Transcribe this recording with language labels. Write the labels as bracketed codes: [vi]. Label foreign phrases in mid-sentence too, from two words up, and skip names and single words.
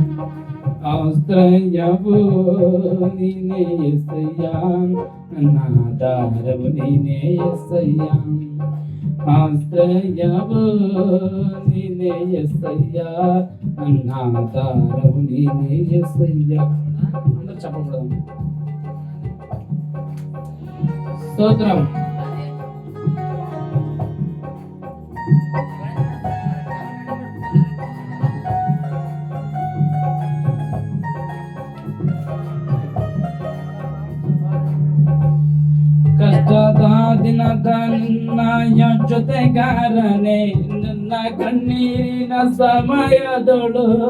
[kn] ಆಶ್ರಯವು ನೀನೇ యేసయ్యಾ, ನನ್ನ ಆಧಾರವು ನೀನೇ యేసయ్యಾ. ಆಶ್ರಯವು ನೀನೇ యేసయ్యా, ನನ್ನ ಆಧಾರವು ನೀನೇ యేసయ్యా. [te] అందరూ చెప్పకూడదు. స్తోత్రం. [kn] ಕಷ್ಟದ ದಿನದ ನಿನ್ನ ಜೊತೆಗಾರನೆ, ನನ್ನ ಕಣ್ಣೀರಿನ ಸಮಯದೊಳು